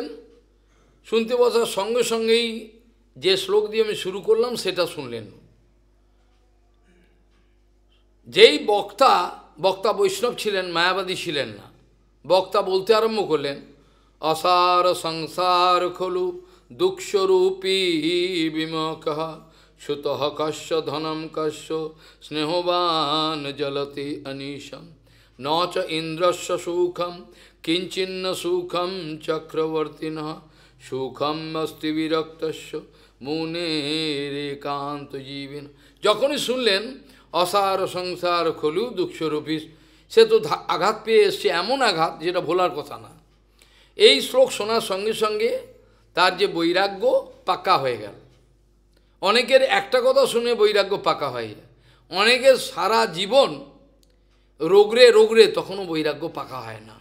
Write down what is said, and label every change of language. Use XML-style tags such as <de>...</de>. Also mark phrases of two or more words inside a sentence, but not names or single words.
<bn>শুনতে বসার সঙ্গে সঙ্গেই যে শ্লোক দিয়ে আমি শুরু করলাম সেটা শুনলেন। যেই বক্তা বৈষ্ণব ছিলেন, মায়াবাদী ছিলেন না। বক্তা বলতে আরম্ভ করলেন,</bn> <sa>অসার সংসার খলু দুঃখস্বরূপী বিমুখঃ সুতঃ কস্য ধনম কস্য স্নেহবান জলতি অনিশম ন চ ইন্দ্রস্য সুখম কিঞ্চিন্ন সুখম চক্রবর্তিনঃ সুখম অস্তি বিরক্তস্য মুনেরেকান্ত জীবেন।</sa> <bn>যখনই শুনলেন</bn> <sa>অসার সংসার খলু দুঃখস্বরূপী,</sa> <bn>সে তো আঘাত পেয়ে এসছে, এমন আঘাত যেটা ভোলার কথা না। এই শ্লোক শোনার সঙ্গে সঙ্গে তার যে বৈরাগ্য পাক্কা হয়ে গেল। অনেকের একটা কথা শুনে বৈরাগ্য পাকা হয়, অনেকের সারা জীবন রোগরে তখনও বৈরাগ্য পাকা হয় না।</bn>